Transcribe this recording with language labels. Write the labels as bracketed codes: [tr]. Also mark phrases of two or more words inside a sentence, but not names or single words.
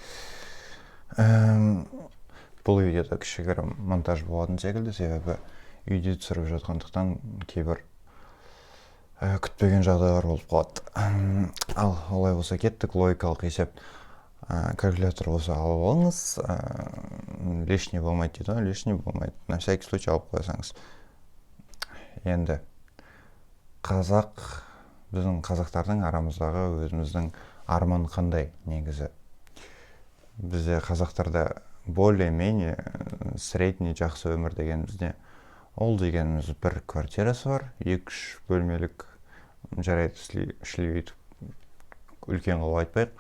[kk] Бұл видеода кішігірім монтаж болатын секілді, себебі үйде түсіріп жатқандықтан кейбір күтпеген жағдайлар болып қалады. Ал олай болса кеттік. Логикалық есеп. Калькулятор болса алып алыңыз. Лишний болмайды дейді, лишний болмайды. [ru] На всякий случай [kk] алып қойсаңыз. Енді біздің қазақтардың арамыздағы өзіміздің арман қандай негізі? Бізде қазақтарда [ru] более-менее средний [kk] жақсы өмір дегенімізде, ол дегеніміз бір квартирасы бар, 2-3 бөлмелік, жарайды шлевит үлкен қылып айтпайық.